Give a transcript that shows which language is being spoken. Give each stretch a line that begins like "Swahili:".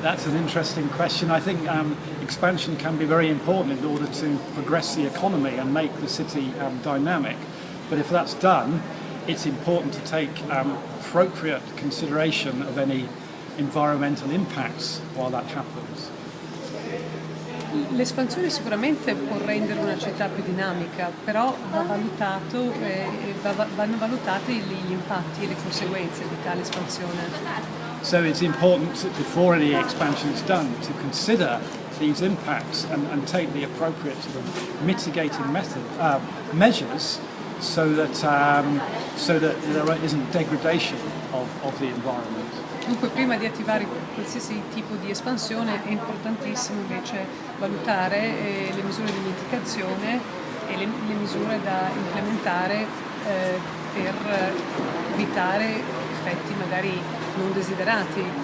English: That's an interesting question. I think expansion can be very important in order to progress the economy and make the city dynamic. But if that's done, it's important to take appropriate consideration of any environmental impacts while that happens.
Italian: L'espansione sicuramente può rendere una città più dinamica, però vanno valutati gli impatti e le conseguenze di tale espansione.
English: So it's important, before any expansion is done, to consider these impacts and take the appropriate sort of mitigating measures so that there isn't degradation of the environment.
Italian: Dunque prima di attivare qualsiasi tipo di espansione è importantissimo invece valutare le misure di mitigazione e le misure da implementare per evitare effetti magari non desiderati.